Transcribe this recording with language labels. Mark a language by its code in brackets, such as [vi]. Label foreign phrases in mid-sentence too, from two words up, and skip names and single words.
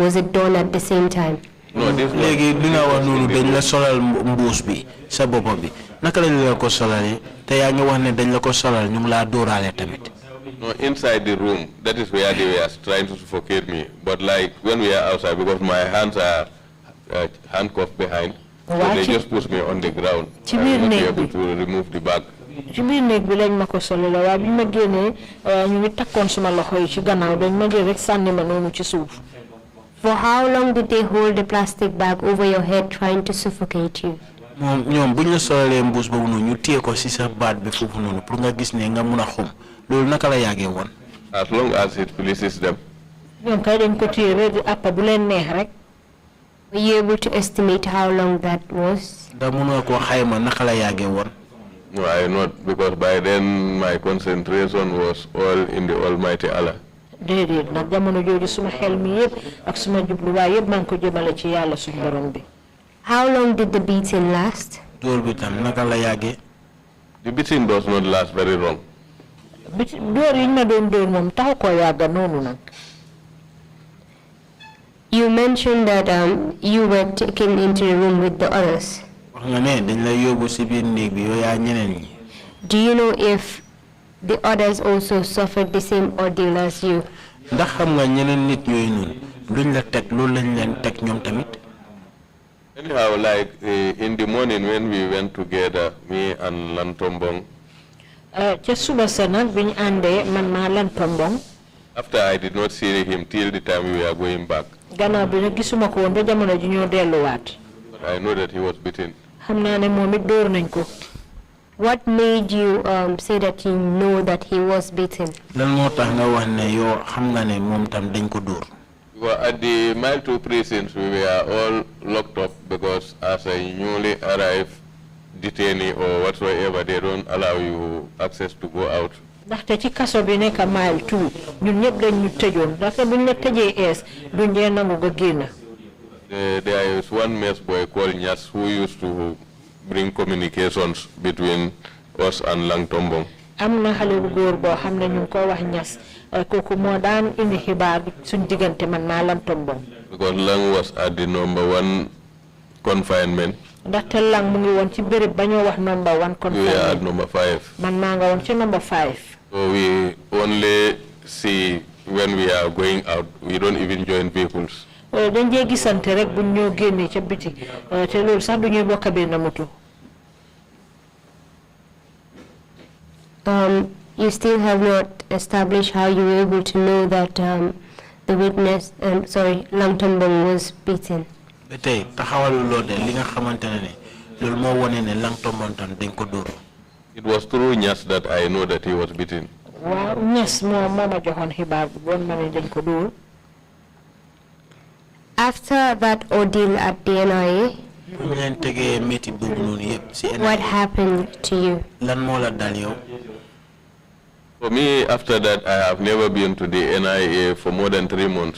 [en] Was it done at the same time? No, this was... [wo] léegi li nga wax noonu dañ la solal mbuus bi sa bopp bi naka lañ la ko solalee te yaa ngi wax ne dañ la ko solal ñu ngi laa dóoraale tamit. [en] No, inside the room, that is where they were trying to suffocate me. But like when we are outside, because my hands are handcuffed behind, so they just push me on the ground. I will not be able to remove the bag. [wo] ci biir néeg bi lañ ma ko sole la waaye bi ma génnee ñu ngi takkoon suma loxo yi ci gannaaw dañ ma jël rek sànni ma noonu ci suuf. [en] For how long did they hold the plastic bag over your head trying to suffocate you? [wo] moom ñoom buñ la solalee mbuus boobu noonu ñu téye ko si sa baat bi foofu noonu pour nga gis ne nga mun a xum loolu naka la yàggee woon. [en] As long as it pleases them. [wo] ñoom kay dañ ko téye rek di àppa bu leen neex rek. [en] Were you able to estimate how long that was? [wo] da mënoo koo xayma naka la yàggee woon. [en] No, I not, because by then my concentration was all in the Almighty Allah. [wo] déedéet nag jamono jooju suma xel mi yëpp ak suma jubluwaay yëpp maa ngi ko jëmale ci yàlla suñu borom bi. [en] How long did the beating last? [wo] dóor bi tam naka la yàggee. [en] The beating does not last very long. [wo] dóor yi ñu ma doon dóor moom taxu koo yàgga noonu nag. [en] You mentioned that you were taken into the room with the others. [wo] wax nga ne dañ la yóbbu si biir néeg bi yow yaa ñeneen ñi. [en] Do you know if the others also suffered the same ordeal as you? [wo] ndax xam nga ñeneen nit ñooyu noonu luñ la teg loolu lañ leen teg ñoom tamit. [en] Anyhow, like in the morning when we went together, me and Lantombong. [wo] ca suba sa nag bi ñu àndee man maa Lantombong. [en] After I did not see him till the time we were going back. [wo] gannaaw bi nag gisuma ko woon ba jamono ji ñoo delluwaat. [en] But I know that he was beaten. [wo] xam naa ne moom it dóor nañ ko. [en] What made you say that you know that he was beaten? [wo] lan moo tax nga wax ne yow xam nga ne moom tam dañ ko dóor. [en] Well, at the mile 2 precincts, we were all locked up because as a newly arrived detainee or whatsoever, they don't allow you access to go out. [wo] ndaxte ci kaso bi nekk mile 2 ñun ñëpp dañ ñu tëjoon ndaxte buñ la tëjee ees duñ dee nangu nga génn. [en] There is one mess boy called Nyas who used to bring communications between us and Langtombong. [wo] am na xale bu góor boo xam ne ñu ngi ko wax Ñas kooku moo daan indi xibaar suñ diggante man maa Lantombong. [en] Because Lang was at the #1 confinement. [wo] ndaxte Lang mu ngi woon ci béréb ba ñoo wax #1 confinement. [en] We are at #5. [wo] man maa nga woon ci #5. [en] So we only see when we are going out. We don't even join vehicles. [wo] dañ dee gisante rek buñ ñoo génnee ca biti te loolu sax du ñuy bokk benn moto. [en] You still have not established how you were able to know that the witness, Lang Tombong was beaten. [wo] Betay taxawalu lo de li nga xamantene ne lol mo woné ne Lang Tombong tan dañ ko door. [en] It was through Nyas that I know that he was beaten. [wo] Wa Nyas mama joxon xibaar bu bon mané dañ ko door. [en] After that ordeal at the NIA, what happened to you? For me, after that, I have never been to the NIA for more than 3 months.